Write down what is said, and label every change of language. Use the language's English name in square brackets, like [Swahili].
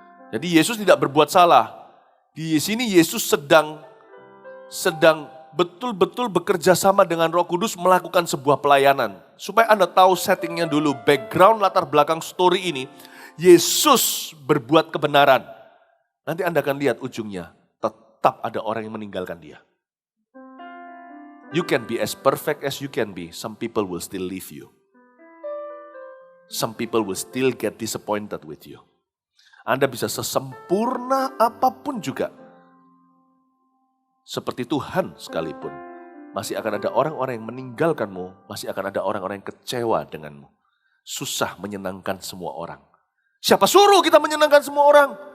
[Indonesian] Jadi Yesus tidak berbuat salah. Di sini Yesus sedang betul-betul bekerja sama dengan Roh Kudus melakukan sebuah pelayanan. Supaya Anda tahu settingnya dulu, background latar belakang story ini, Yesus berbuat kebenaran. Nanti Anda akan lihat ujungnya, tetap ada orang yang meninggalkan dia. [English] You can be as perfect as you can be, some people will still leave you. Some people will still get disappointed with you. [Indonesian] Anda bisa sesempurna apapun juga. Seperti Tuhan sekalipun, masih akan ada orang-orang yang meninggalkanmu, masih akan ada orang-orang yang kecewa denganmu. Susah menyenangkan semua orang. Siapa suruh kita menyenangkan semua orang?